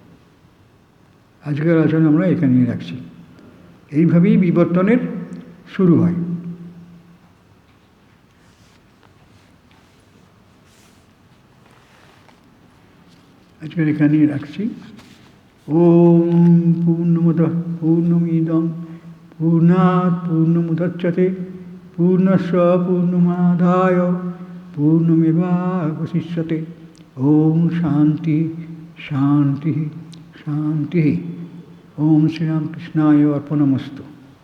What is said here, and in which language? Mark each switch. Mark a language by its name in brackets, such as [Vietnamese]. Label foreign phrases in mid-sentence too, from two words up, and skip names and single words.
[Bangla] আজকের আলোচনা আমরা এখানেই রাখছি। এইভাবেই বিবর্তনের শুরু হয়। আজকের এখানেই রাখছি। [Sanskrit] ওম পূর্ণমদঃ পূর্ণমিদং পূর্ণাৎ পূর্ণমুদচ্যতে পূর্ণস্য পূর্ণমাদায় পূর্ণমেবাবশিষ্যতে। ওম শান্তি শান্তি শান্তি। ওম শ্রীরামকৃষ্ণায় অর্পণমস্তু।